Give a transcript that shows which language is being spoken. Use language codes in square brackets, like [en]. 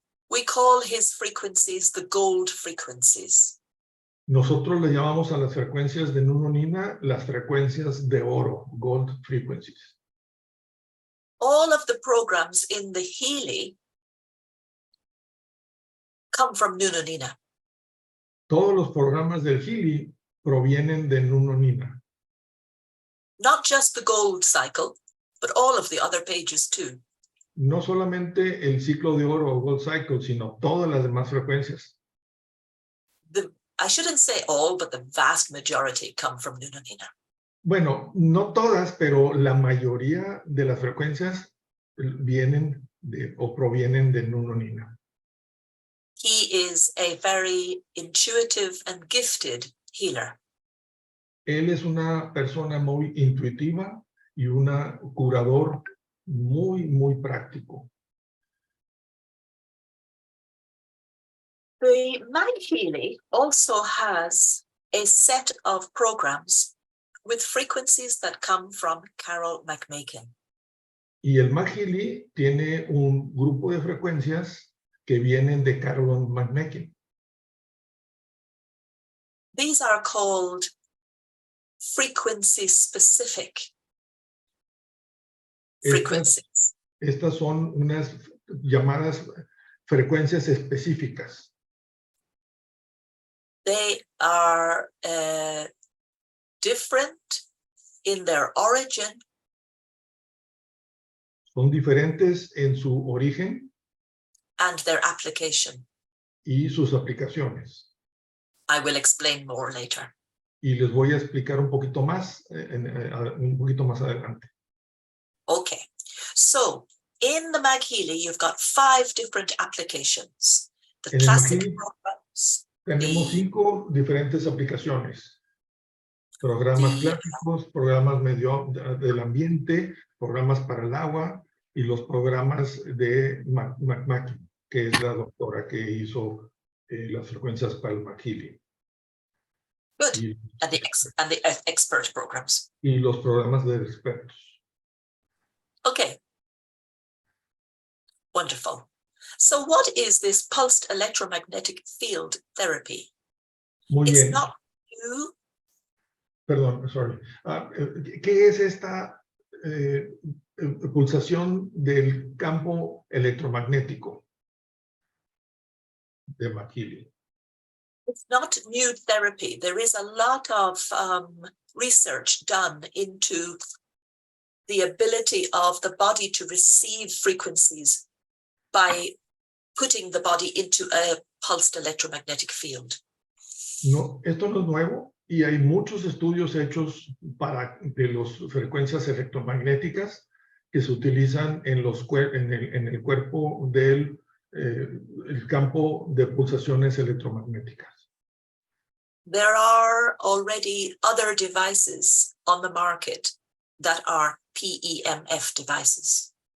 [en] We call his frequencies the gold frequencies. [es] Nosotros le llamamos a las frecuencias de Nuno Nina las frecuencias de oro, [en] gold frequencies. All of the programs in the Healy come from Nuno Nina. [es] Todos los programas del Healy provienen de Nuno Nina. [en] Not just the gold cycle, but all of the other pages too. [es] No solamente el ciclo de oro o gold cycle, sino todas las demás frecuencias. [en] I shouldn't say all, but the vast majority come from Nuno Nina. [es] Bueno, no todas, pero la mayoría de las frecuencias vienen o provienen de Nuno Nina. [en] He is a very intuitive and gifted healer. [es] Él es una persona muy intuitiva y un curador muy, muy práctico. [en] The MagHealy also has a set of programs with frequencies that come from Carol McMakin. [es] Y el MagHealy tiene un grupo de frecuencias que vienen de Carol McMakin. [en] These are called frequency-specific frequencies. [es] Estas son unas llamadas frecuencias específicas. [en] They are different in their origin. [es] Son diferentes en su origen [en] And their application. [es] Y sus aplicaciones. [en] I will explain more later. [es] Y les voy a explicar un poquito más adelante. [en] Okay, so in the MagHealy, you've got 5 different applications. The classic programs. [es] Tenemos 5 diferentes aplicaciones. Programas clásicos, programas del ambiente, programas para el agua y los programas de McMakin, que es la doctora que hizo las frecuencias para el MagHealy. [en] Good. And the expert programs. [es] Y los programas de expertos. [en] Okay. Wonderful. So what is this pulsed electromagnetic field therapy? [es] Muy bien. [en] It's not new. [es] Perdón, sorry. ¿Qué es esta pulsación del campo electromagnético de MagHealy? [en] It's not new therapy. There is a lot of research done into the ability of the body to receive frequencies by putting the body into a pulsed electromagnetic field. [es] No, esto no es nuevo y hay muchos estudios hechos de las frecuencias electromagnéticas que se utilizan en el cuerpo del el campo de pulsaciones electromagnéticas. [en] There are already other devices on the market that are PEMF devices.